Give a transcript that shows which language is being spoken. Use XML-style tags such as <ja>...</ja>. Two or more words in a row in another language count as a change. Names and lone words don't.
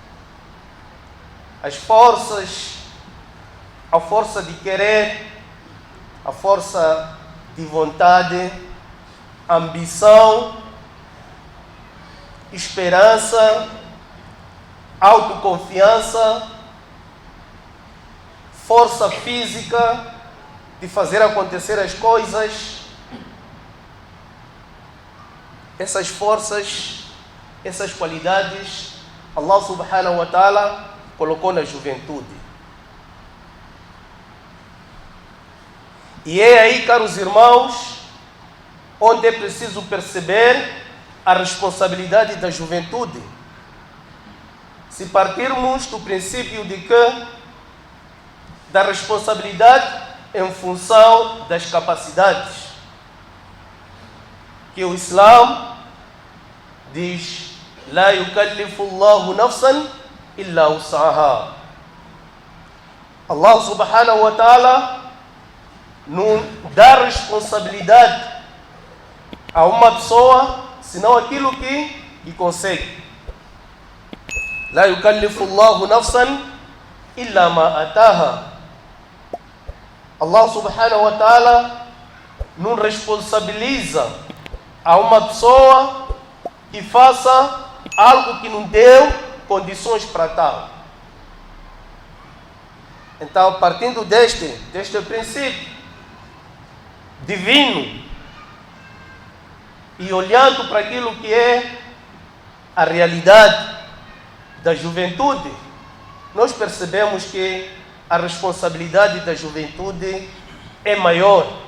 <pt>As forças, a força de querer, a força de vontade, ambição, esperança, autoconfiança, força física de fazer acontecer as coisas. Essas forças, essas qualidades,</pt> <ar>الله سبحانه وتعالى</ar> <pt>colocou na juventude. E é aí, caros irmãos, onde é preciso perceber a responsabilidade da juventude. Se partirmos do princípio de que da responsabilidade em função das capacidades, que o Islã diz:</pt> <ar>لا يكلف الله نفسا إلا وسعها. الله سبحانه وتعالى</ar> <pt>não dá responsabilidade a uma pessoa senão aquilo que consegue.</pt> <ar>لا يكلف الله نفسا إلا ما آتاها. الله سبحانه وتعالى</ar> <pt>não responsabiliza a uma pessoa que faça algo que não deu condições para tal. Então, partindo deste princípio divino, e olhando para aquilo que é a realidade da juventude, nós percebemos que a responsabilidade da juventude é maior.</pt>